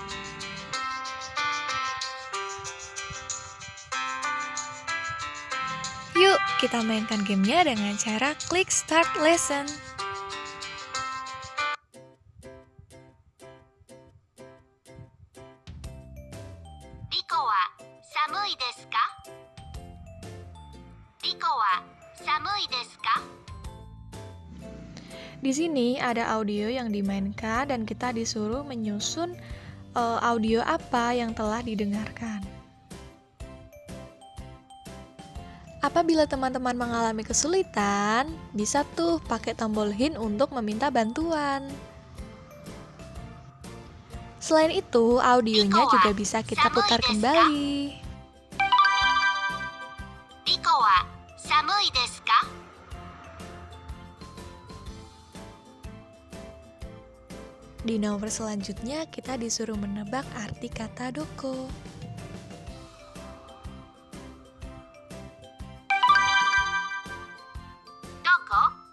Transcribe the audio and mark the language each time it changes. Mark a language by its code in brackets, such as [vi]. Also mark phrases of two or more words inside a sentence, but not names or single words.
[id] Yuk, kita mainkan gamenya dengan cara klik [en] Start Lesson. [ja] リコは寒いですか? 寒いですか? [id] Di sini ada audio yang dimainkan dan kita disuruh menyusun audio apa yang telah didengarkan. Apabila teman-teman mengalami kesulitan, bisa tuh pakai tombol hint untuk meminta bantuan. Selain itu, audionya juga bisa kita putar kembali. [ja] リコは寒いですか? [id] Di nomor selanjutnya, kita disuruh menebak arti kata doko. Doko?